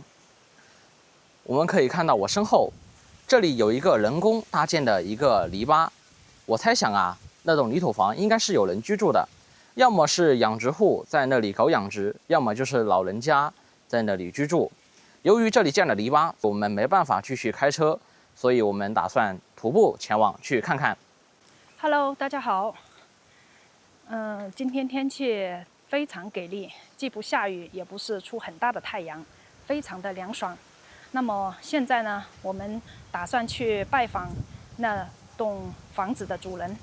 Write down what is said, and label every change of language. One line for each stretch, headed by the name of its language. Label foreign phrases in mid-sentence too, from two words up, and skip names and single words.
Chinese: 我們可以看到我身後這裡有一個人工搭建的一個籬笆，我猜想啊，那棟泥土房應該是有人居住的，要麼是養殖戶在那裡搞養殖，要麼就是老人家在那裡居住。由於這裡建了籬笆，我們沒辦法繼續開車，所以我們打算徒步前往去看看。 Hello， 大家好。今天天氣非常給力，既不下雨，也不是出很大的太陽，非常的涼爽。那麼現在呢，我們打算去拜訪那棟房子的主人。